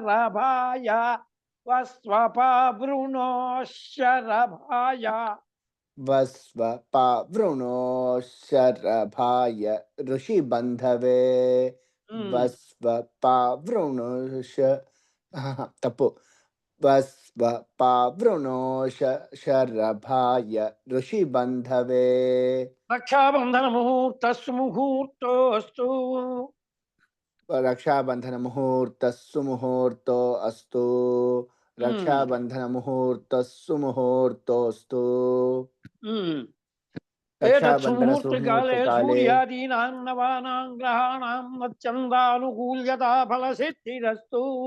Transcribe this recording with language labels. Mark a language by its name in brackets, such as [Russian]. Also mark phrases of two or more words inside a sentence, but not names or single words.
[Sanskrit] వస్వపావృణోశ్చరభాయ వస్వపావృణోశ్చరభాయ वस्व पावृणो शरभाय ऋषिबन्धवे वस्व पावृणोष तपो वस्व पावृणो शरभाय ऋषिबन्धवे రక్షాబంధన ముహూర్తస్సు ముహూర్తోస్తు रक्षाबंधन मुहूर्तस्सु मुहूर्तो अस्तु रक्षाबंधन मुहूर्तस्सु मुहूर्तोस्तु रक्षाबंधन मुहूर्त काले काले सूर्यादीनां नवानां ग्रहाणां मच्चन्दानुकूल्यता फलसिद्धिरस्तु